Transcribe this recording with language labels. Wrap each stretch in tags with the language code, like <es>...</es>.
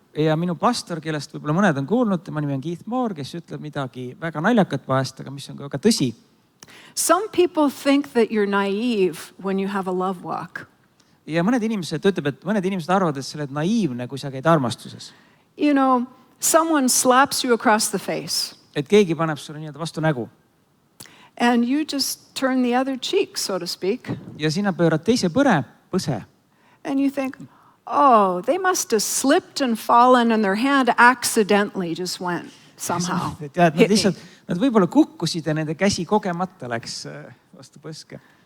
<et>Ja minu pastor, kellest võib-olla mõned on kuulnud, tema nimi on Keith Moore, kes ütleb midagi väga naljakat vahest, aga mis on ka väga tõsi.</et> <en>Some people think that you're naive when you have a love walk.</en> <et>Ja mõned inimesed arvavad, et sa oled naiivne, kui sa käid armastuses.</et> <en>You know, someone slaps you across the face.</en> <et>Et keegi paneb sulle nii-öelda vastu nägu.</et> <en>And you just turn the other cheek, so to speak.</en> <et>Ja sina pöörad teise põse.</et> <en>And you think, oh, they must have slipped and fallen and their hand accidentally just went somehow.</en> <et>Nad võib-olla kukkusid ja nende käsi kogemata läks vastu põske.</et>